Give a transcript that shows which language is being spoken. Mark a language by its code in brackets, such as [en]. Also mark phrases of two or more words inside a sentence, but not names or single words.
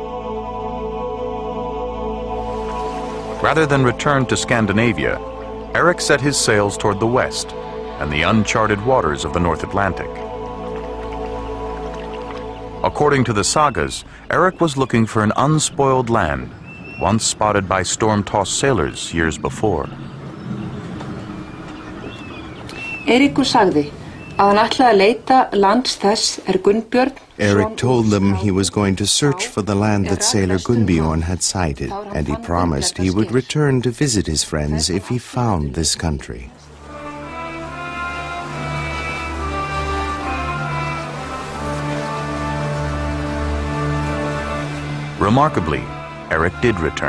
[en] Rather than return to Scandinavia, Eric set his sails toward the west and the uncharted waters of the North Atlantic. According to the sagas, Eric was looking for an unspoiled land, once spotted by storm-tossed sailors years before. [is] Eiríkur sagði að hann ætlaði að leita lands þess Gunnbjörn. [en] Eric told them he was going to search for the land that sailor Gunnbjorn had sighted, and he promised he would return to visit his friends if he found this country. Remarkably, Eric did return.